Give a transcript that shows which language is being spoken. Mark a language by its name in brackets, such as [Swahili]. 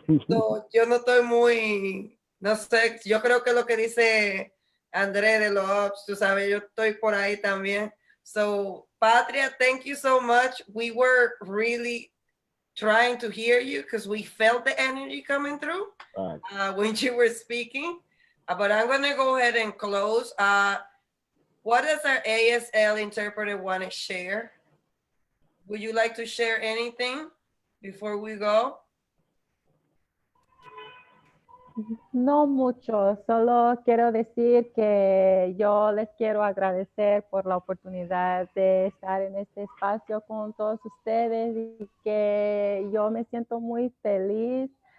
[Spanish] So, yo no estoy muy, no sé, yo creo que lo que dice André de los ops, tú sabes, yo estoy por ahí también. [English] So, Patria, thank you so much. We were really trying to hear you because we felt the energy coming through when you were speaking. But I'm going to go ahead and close. What does our ASL interpreter want to share? Would you like to share anything before we go? [Spanish] No mucho, solo quiero decir que yo les quiero agradecer por la oportunidad de estar en este espacio con todos ustedes y que yo me siento muy feliz